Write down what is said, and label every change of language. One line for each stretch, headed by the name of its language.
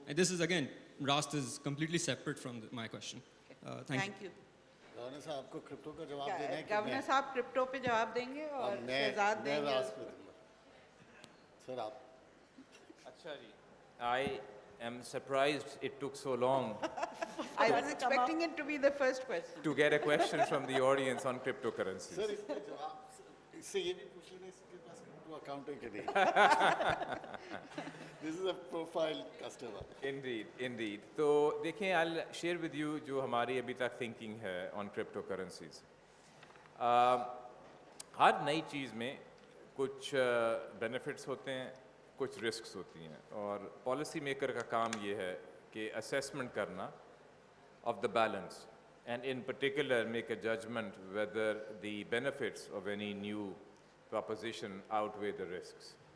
English: And this is again, Rast is completely separate from my question. Thank you.
Hindi: Governor साहब को crypto का जवाब देना है कि गवर्नर साहब क्रिप्टो पे जवाब देंगे और शहजाद मैं देंगे. रास पे दूंगा सर आप अच्छा जी.
English: I am surprised it took so long I was expecting it to be the first question. to get a question from the audience on cryptocurrencies.
Hindi: Sir इसका जवाब इससे ये भी पूछ लेना इसके पास क्रिप्टो अकाउंट है कि नहीं
English: This is a profile customer Indeed.
Hindi: तो देखें
English: I'll share with you
Hindi: जो हमारी अभी तक thinking है
English: on cryptocurrencies.
Hindi: हर नई चीज़ में कुछ benefits होते हैं, कुछ risks होती हैं और policy maker का काम ये है कि assessment करना
English: of the balance and in particular make a judgment whether the benefits of any new proposition outweigh the risks.